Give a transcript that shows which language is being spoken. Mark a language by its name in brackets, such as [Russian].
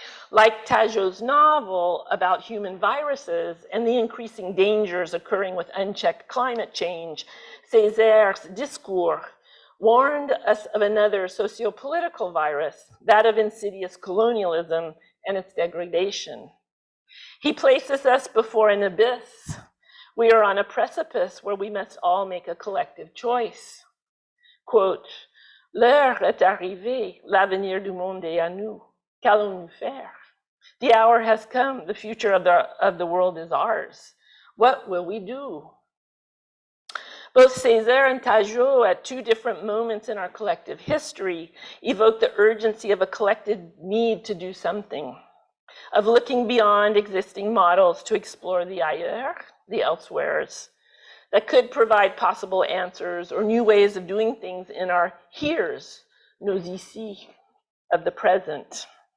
[English] Like Tajo's novel about human viruses and the increasing dangers occurring with unchecked climate change, Césaire's Discours warned us of another socio-political virus, that of insidious colonialism and its degradation. He places us before an abyss. We are on a precipice where we must all make a collective choice. [French] Quote, "L'heure est arrivée, l'avenir du monde est à nous. Qu'allons-nous faire? [English] The hour has come, the future of the world is ours. What will we do?" Both Césaire and Tajo, at two different moments in our collective history, evoke the urgency of a collective need to do something, of looking beyond existing models to explore the ailleurs, the elsewheres, that could provide possible answers or new ways of doing things in our heres, [French] nos ici, [English] of the present.